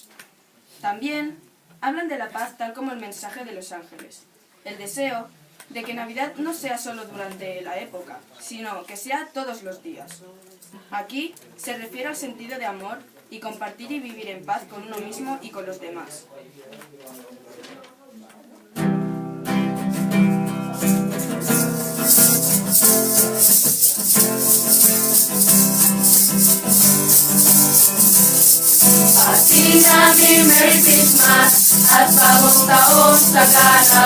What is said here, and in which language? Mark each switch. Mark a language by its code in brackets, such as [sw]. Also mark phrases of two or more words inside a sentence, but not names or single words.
[es] También hablan de la paz tal como el mensaje de los ángeles, el deseo de que Navidad no sea solo durante la época, sino que sea todos los días. Aquí se refiere al sentido de amor y compartir y vivir en paz con uno mismo y con los demás. [tl] Pati namin [en] Merry Christmas [tl] at bagong taong sagana.